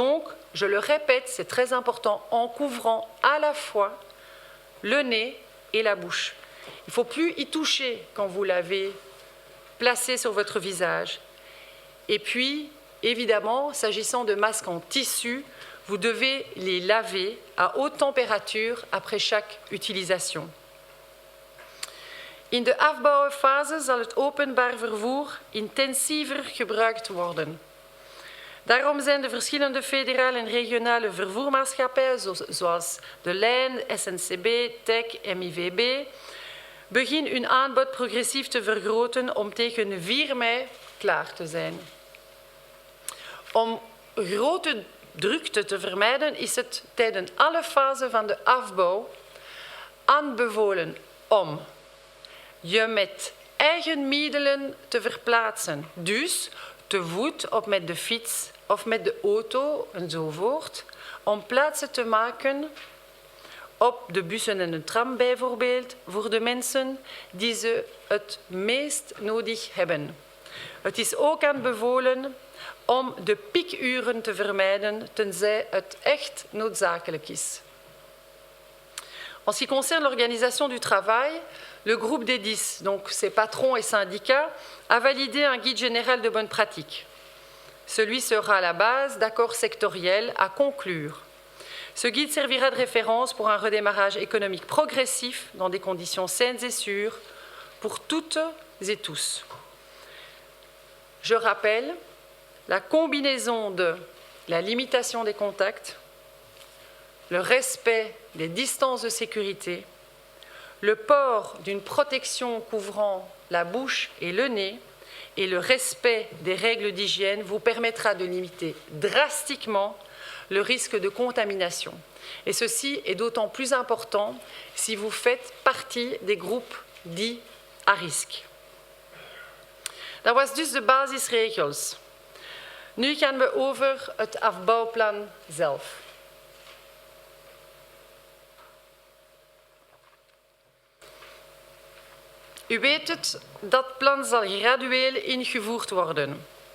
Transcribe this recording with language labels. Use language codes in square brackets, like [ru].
[fr] Donc, je le répète, c'est très important, en couvrant à la fois le nez et la bouche. Il ne faut plus y toucher quand vous l'avez placé sur votre visage. Et puis, évidemment, s'agissant de masques en tissu, vous devez les laver à haute température après chaque utilisation. [nl] In de afbouwfase zal het openbaar vervoer intensiever gebruikt worden. Daarom zijn de verschillende federale en regionale vervoermaatschappijen, zoals de Lijn, SNCB, TEC, MIVB, begin hun aanbod progressief te vergroten om tegen 4 mei klaar te zijn. Om grote drukte te vermijden is het tijdens alle fasen van de afbouw aanbevolen om je met eigen middelen te verplaatsen. Dus te voet of met de fiets of met de auto enzovoort. Om plaatsen te maken op de bussen en de tram bijvoorbeeld voor de mensen die ze het meest nodig hebben. Het is ook aanbevolen om de piekuren te vermijden tenzij het echt noodzakelijk is. [fr] En ce qui concerne l'organisation du travail, le groupe des 10, donc ses patrons et syndicats, a validé un guide général de bonnes pratiques. Celui sera la base d'accords sectoriels à conclure. Ce guide servira de référence pour un redémarrage économique progressif dans des conditions saines et sûres pour toutes et tous. Je rappelle la combinaison de la limitation des contacts, le respect des distances de sécurité, le port d'une protection couvrant la bouche et le nez et le respect des règles d'hygiène vous permettra de limiter drastiquement le risque de contamination. Et ceci est d'autant plus important si vous faites partie des groupes dits à risque. [nl] Dat was dus de basisregels. Nu gaan we over het afbouwplan zelf. U weet het, dat plan zal gradueel ingevoerd worden.